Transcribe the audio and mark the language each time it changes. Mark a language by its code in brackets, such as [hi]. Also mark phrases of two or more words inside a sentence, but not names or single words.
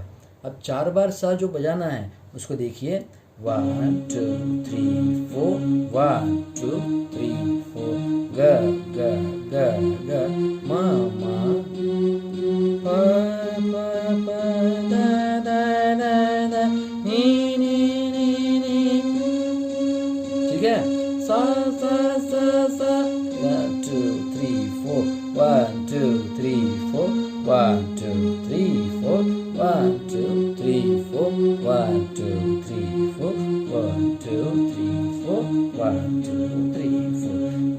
[hi] अब 4 बार सा जो बजाना है उसको देखिए, 1 2 3 4, 1 2 3 4, ग ग ग ग म म प प प द द द द नि नि नि नि। ठीक है, सा सा सा सा, 1 2 3 4, 1 2 3 4, 1 2 3 4, 1 2 3 4, 1 2 3 4, 1 2 3 4, 1 2 3 4।